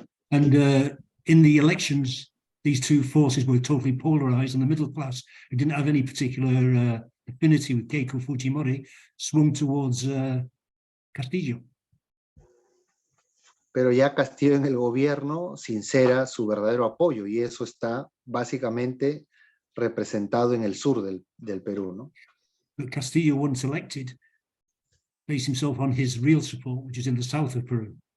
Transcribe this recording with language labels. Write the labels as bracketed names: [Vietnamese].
[English] And in the elections, these 2 forces were totally polarized, and the middle class, who didn't have any particular affinity with Keiko Fujimori, swung towards Castillo. [Spanish] Pero ya Castillo en el gobierno sincera su verdadero apoyo, y eso está básicamente representado en el sur del Perú, ¿no? [English] But Castillo, once elected, based himself on his real support, which is in the south of Peru.